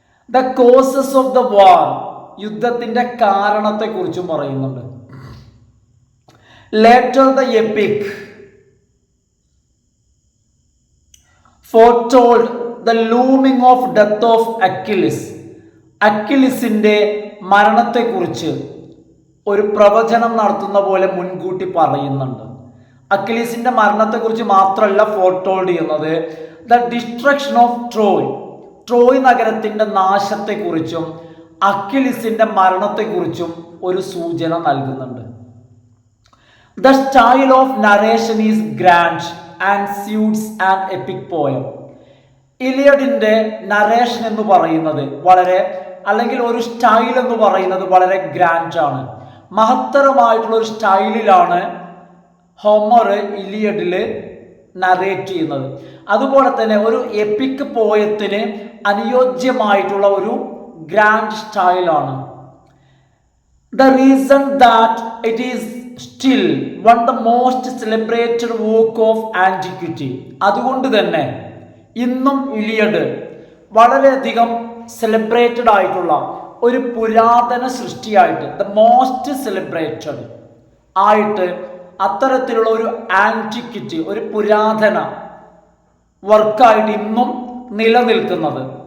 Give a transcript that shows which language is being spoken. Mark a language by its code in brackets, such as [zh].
[en] the causes of the war, [ml] യുദ്ധത്തിന്റെ കാരണത്തെ കുറിച്ചും പറയുന്നുണ്ട്. [en] Later the epic foretold the looming of death of Achilles. [ml] അക്കിലിസിന്റെ മരണത്തെക്കുറിച്ച് ഒരു പ്രവചനം നടത്തുന്ന പോലെ മുൻകൂട്ടി പറയുന്നുണ്ട്. അക്കിലിസിന്റെ മരണത്തെക്കുറിച്ച് മാത്രമല്ല ഫോർട്ടോൾഡ് ചെയ്യുന്നത്, [en] the destruction of Troy, [ml] Troy നഗരത്തിന്റെ നാശത്തെക്കുറിച്ചും അക്കിലിസിന്റെ മരണത്തെക്കുറിച്ചും ഒരു സൂചന നൽകുന്നുണ്ട്. [en] The style of narration is grand and suits an epic poem. [ml] ഇലിയഡിന്റെ narration എന്ന് പറയുന്നത് വളരെ, അല്ലെങ്കിൽ ഒരു സ്റ്റൈൽ എന്ന് പറയുന്നത് വളരെ ഗ്രാൻഡ് ആണ്, മഹത്തരമായിട്ടുള്ള ഒരു സ്റ്റൈലിലാണ് ഹോമർ ഇലിയഡിൽ നറേറ്റ് ചെയ്യുന്നത്. അതുപോലെ തന്നെ ഒരു എപ്പിക് പോയത്തിന് അനുയോജ്യമായിട്ടുള്ള ഒരു ഗ്രാൻഡ് സ്റ്റൈലാണ്. [en] The reason that it is still one the most celebrated work of antiquity. [ml] അതുകൊണ്ട് തന്നെ ഇന്നും ഇലിയഡ് വളരെയധികം സെലിബ്രേറ്റഡ് ആയിട്ടുള്ള ഒരു പുരാതന സൃഷ്ടിയായിട്ട്, [en] the most celebrated [ml] ആയിട്ട്, അത്തരത്തിലുള്ള ഒരു ആന്റിക്വിറ്റി, ഒരു പുരാതന വർക്കായിട്ട് ഇന്നും നിലനിൽക്കുന്നത്.